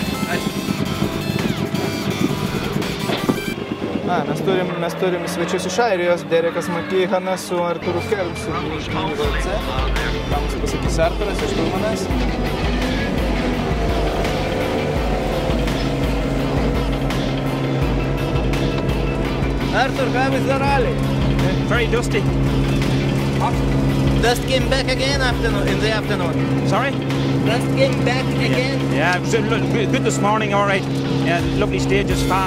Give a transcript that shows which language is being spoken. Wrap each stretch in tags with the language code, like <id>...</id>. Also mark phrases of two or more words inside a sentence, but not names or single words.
<lt>Mes turim svečius iš Airijos, Derekas Makihanas su Arturu Kelmsu iš VLC. Ką mums pasakys Arturas iš Turmanas?</lt> <en>Arthur, how is the rally? Very dusty. Dust came back again in the afternoon. Sorry? Dust came back again. Yeah, it was good this morning, all right. Yeah, lovely stages, fast.</en>